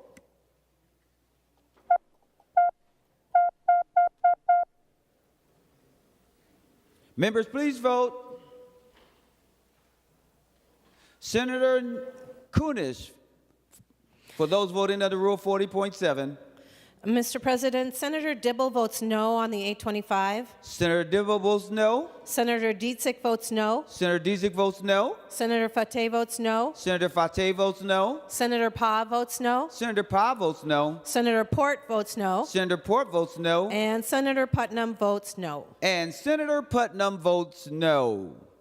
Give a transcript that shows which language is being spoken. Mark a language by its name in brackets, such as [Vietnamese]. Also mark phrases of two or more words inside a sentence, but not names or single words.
[English] Members, please vote. Senator Kunesh, for those voting under Rule 40.7. Mr. President, Senator Dibble votes no on the 825. Senator Dibble votes no. Senator Dietzick votes no. Senator Dietzick votes no. Senator Fateh votes no. Senator Fateh votes no. Senator Pa votes no. Senator Pa votes no. Senator Port votes no. Senator Port votes no. And Senator Putnam votes no. And Senator Putnam votes no.